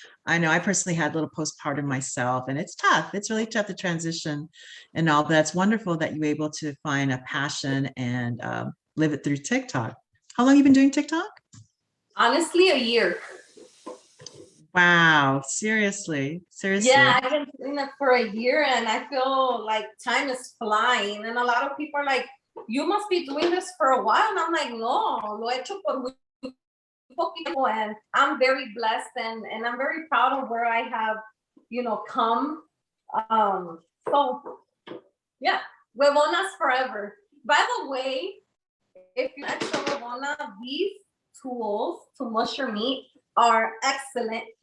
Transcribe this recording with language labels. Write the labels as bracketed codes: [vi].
[en] I know I personally had a little postpartum myself, and it's tough. It's really tough to transition and all, but that's wonderful that you're able to find a passion and live it through TikTok. How long have you been doing TikTok? Honestly, a year. Wow, seriously. Yeah, I've been doing it for a year, and I feel like time is flying. And a lot of people are like, you must be doing this for a while. And I'm like, [es] no, lo hecho por muy poquito. [en] And I'm very blessed, and I'm very proud of where I have, come. So yeah, huevonas forever. By the way, if you're extra huevona, these tools to mush your meat are excellent.